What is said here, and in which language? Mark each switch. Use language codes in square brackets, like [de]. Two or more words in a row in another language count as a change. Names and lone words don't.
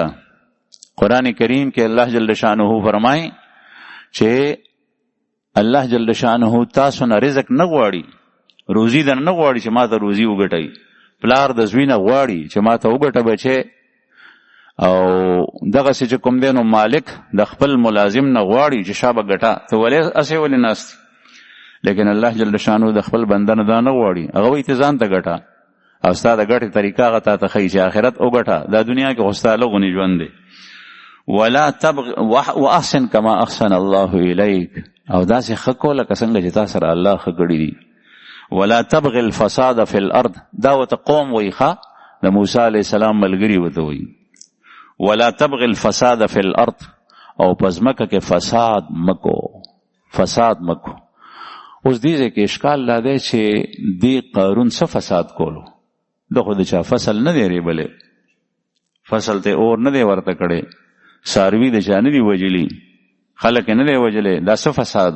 [ps] قرآن کریم کې الله [ar] جل شانه [ps] فرمای چې الله [ar] جل شانه [ps] تاسو نه رزق نه غواړي، روزي در نه غواړي چې ما ته روزي وګټئ، پلار د زوی نه غواړي چې ما ته وګټه بچې، او دغسې چې کوم دی نو مالک د خپل ملازم نه غواړي چې شابه ګټه، ته ولې اسې ولې ناست. لیکن الله [ar] جل شانه [ps] د خپل بنده نه دا نه غواړي، هغه وایي ته ځان ته ګټه، او ستا د ګټې طریقه هغه تا ته ښایي چې آخرت وګټه، دا دنیا کې خو ستا لغونې ژوند دی. [ar] ولا تبغ واحسن کما احسن الله الیک، [ps] او داسې ښه کو لکه څنګه چې تا سره الله ښه کړي دي. [ar] ولا تبغ الفساد فی الارض، [ps] دا ورته قوم وایي ښه، د موسی [ar] علیه السلام [ps] ملګري ورته وایي. [ar] ولا تبغ الفساد فی الارض، [ps] او په ځمکه کې فساد مکو، فساد مکو. اوس دې ځای کې اشکال لا دی چې دې قارون څه فساد کولو؟ د خو د چا فصل نه دی ریبلی، فصل ته اور نه دی ورته کړی، څاروي د چا نه دی وجلي، خلک نه دی وجلی، دا څه فسادو؟